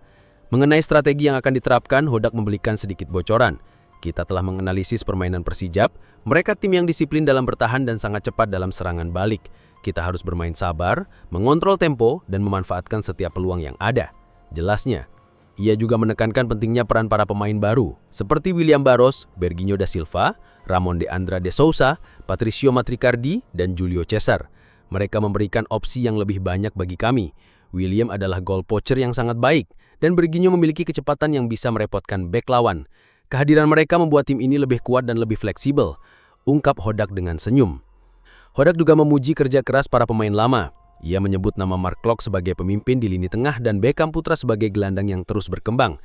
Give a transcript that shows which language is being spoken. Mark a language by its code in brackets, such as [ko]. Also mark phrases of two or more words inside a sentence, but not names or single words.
[id] Mengenai strategi yang akan diterapkan, Hodak memberikan sedikit bocoran. Kita telah menganalisis permainan Persijap. Mereka tim yang disiplin dalam bertahan dan sangat cepat dalam serangan balik. Kita harus bermain sabar, mengontrol tempo, dan memanfaatkan setiap peluang yang ada. Jelasnya. Ia juga menekankan pentingnya peran para pemain baru, seperti William Barros, Berginho da Silva, Ramon de Andrade Sousa, Patricio Matricardi, dan Julio Cesar. Mereka memberikan opsi yang lebih banyak bagi kami. William adalah [en] goal poacher [id] yang sangat baik, dan Berginho memiliki kecepatan yang bisa merepotkan bek lawan. Kehadiran mereka membuat tim ini lebih kuat dan lebih fleksibel, ungkap Hodak dengan senyum. Hodak juga memuji kerja keras para pemain lama. Ia menyebut nama Mark Klok sebagai pemimpin di lini tengah dan Beckham Putra sebagai gelandang yang terus berkembang.